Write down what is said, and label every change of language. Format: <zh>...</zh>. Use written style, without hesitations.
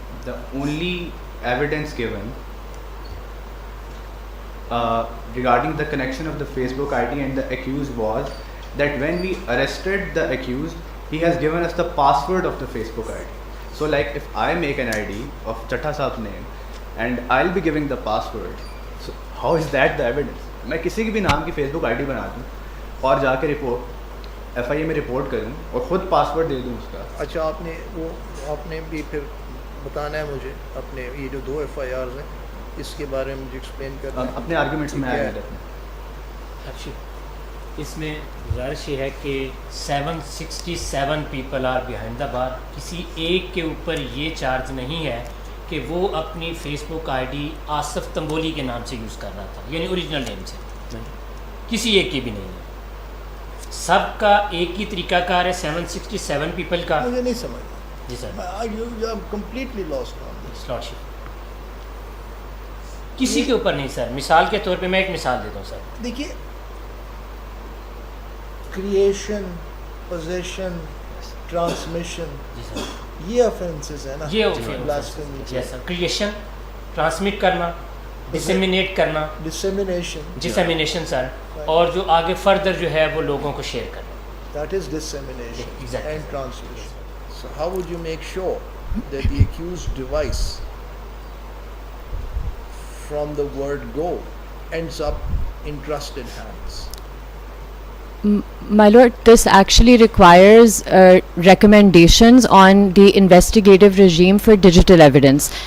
<en>The only evidence given regarding the connection of the Facebook ID and the accused was that when we arrested the accused, he has given us the password of the Facebook ID. So like if I make an ID of Chatta Saab's name and I'll be giving the password, so how is that the evidence?</en> <ur>میں کسی کی بھی نام کی face book I D بنا دوں اور جا کے ایف آئی اے میں رپورٹ کروں اور خود پاسورڈ دے دوں اس کا. اچھا, آپ نے بھی پھر بتانا ہے مجھے اپنے یہ جو 2 FIRs ہیں اس کے بارے میں مجھے ایکسپلین کرنا ہے. اپنے آرگومنٹس میں آیا ہے. اچھا, اس میں گزارش یہ ہے کہ</ur> <en>767 people are behind the bar.</en> <ur>کسی ایک کے اوپر یہ چارج نہیں ہے کہ وہ اپنی face book I D Asif تنبولی کے نام سے یوز کر رہا تھا, یعنی اوریجنل نیم سے. کسی ایک کی بھی نہیں ہے, سب کا ایک ہی طریقہ کار ہے. 767 پیپل کا. مجھے نہیں سمجھ. جی سر,</ur> <en>Completely lost on this.</en> <ur>لارڈشپ کسی کے اوپر نہیں سر. مثال کے طور پہ میں ایک مثال دیتا ہوں سر. دیکھیے, کریشن, پوزیشن, ٹرانسمیشن, جی سر, یہ آفینسز ہیں نا. یہ بلاسفیمی. جی سر, کریشن, ٹرانسمٹ کرنا, ڈسیمینیٹ کرنا, ڈسیمینیشن سر, اور جو آگے فردر جو ہے وہ لوگوں کو شیئر کرنا.</ur> <en>That is dissemination and transmission. So how would you make sure that the accused device from the word go ends up in trusted hands? My lord, this actually requires recommendations on the investigative regime for digital evidence.</en>